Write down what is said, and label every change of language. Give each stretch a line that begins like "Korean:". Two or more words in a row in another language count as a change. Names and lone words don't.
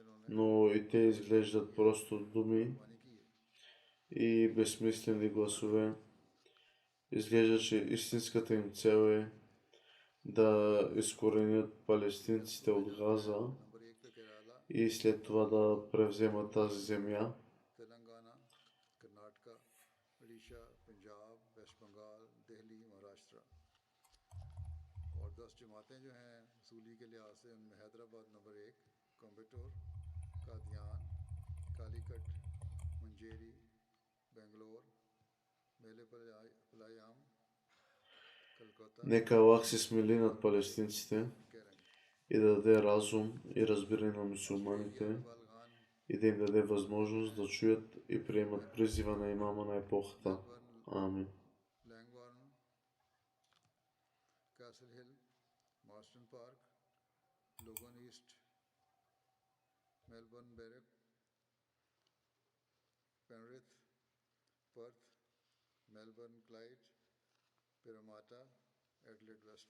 Bulgarian: но и те изглеждат просто думи и безсмислени гласове. Изглежда, че истинската им цел е да изкоренят палестинците от Газа и след това да превземат тази земя.
Urdu: تلنگانہ، کرناٹکا، اڑیسہ، پنجاب، ویسٹ بنگال، دلی، مہاراشٹر اور 10 جماعتیں جو ہیں سولی کے لحاظ سے انمیں حیدرآباد نمبر 1، کوئمبٹور، قادیان، کالیکٹ، منجیری، بنگلور، میلے پالایام، کلکتہ,
Bulgarian: Нека Аллах се смили над палестинците केरंग, и да даде разум и разбиране на мусулманите बालगान, и да им даде възможност да чуят и приемат призива на имама на епохата. Амин. लैंगवार्न, कैसल हिल, मार्स्टन पार्क, लोगन ईस्ट, मेलबर्न बैरक, पेनरिथ, पर्थ, मेलबर्न क्लाइड, पिरामाटा, एडलेड वेस्ट।